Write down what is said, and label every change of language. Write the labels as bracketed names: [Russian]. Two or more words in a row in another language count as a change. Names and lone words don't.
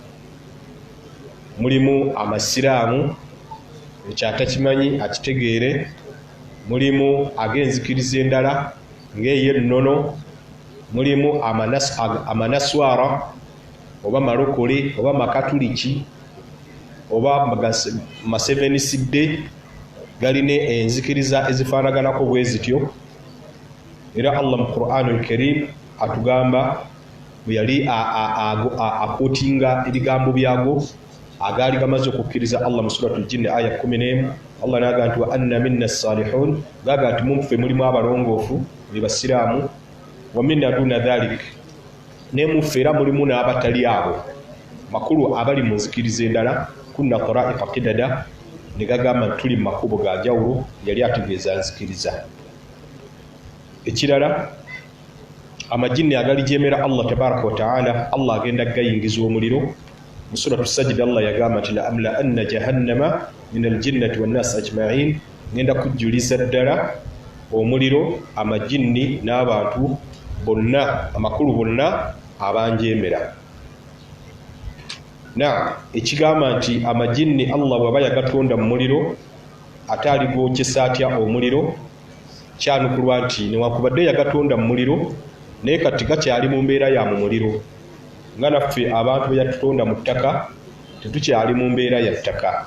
[Ganda] Mulimu amasiraamu, ekyatakimanyi akitegeere, mulimu ag'enzikiriza endala ng'ey'ennono, mulimu amanaswara oba malokole oba makatuliki oba maseveniside, galina enzikiriza ezifaanaganako bwe zityo. Era Allah mu Qur'anul Karim atugamba bwe yali akootinga ebigambo byago agaali gamaze okukkiriza Allah mu Suratul Jinn aya 11, Allah naga nti [Arabic] وأنا منا الصالحون [Ganda] gaga nti mumfe mulimu abalongoofu basiraamu [Arabic] ومنا دون ذلك [Ganda] ne mufera mulimu n'abatali abo makulu abali mu nzikiriza endala [Arabic] كنا طرائق قددا [Ganda] ne gagamba tuli mu makubo ga jawulo yali ategeeza nzikiriza. Ekirala amajinni agalijemera Allah [Arabic] تبارك وتعالى [Ganda] Allah agenda gayingiza omuliro mu suratu sajda Allah yagamba nti [Arabic] لأملأن جهنم من الجنة والناس أجمعين [Ganda] ngenda kujuliza ddala omuliro amajinni n'abantu bonna amakulu bonna abanjemera. Na ekigamba nti amajinni Allah bw'aba yagatonda mu muliro ate aligwokyesa atya omuliro kyanukulwa nti newakubadde yagatonda mu muliro naye kati gakyali mu mbeera ya mu muliro nga naffe abantu be yatutonda mu ttaka tetukyali mu mbeera ya ttaka.